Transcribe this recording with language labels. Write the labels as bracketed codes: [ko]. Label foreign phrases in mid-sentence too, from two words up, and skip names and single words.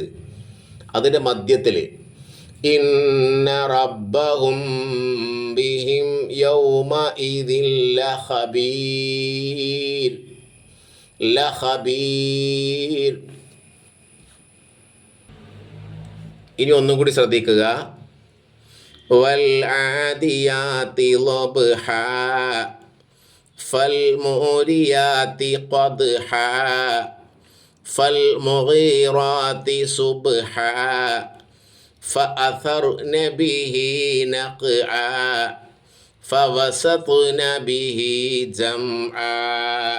[ml] അതിൻ്റെ മധ്യത്തിൽ [ar] إن ربهم بهم يومئذ لخبير لخبير. [ml] ഇനി ഒന്നും കൂടി ശ്രദ്ധിക്കുക. [ar] والعاديات ضبحا فالموريات قدحا فالمغيرات صبحا فأثرن به نقعا فوسطن به جمعا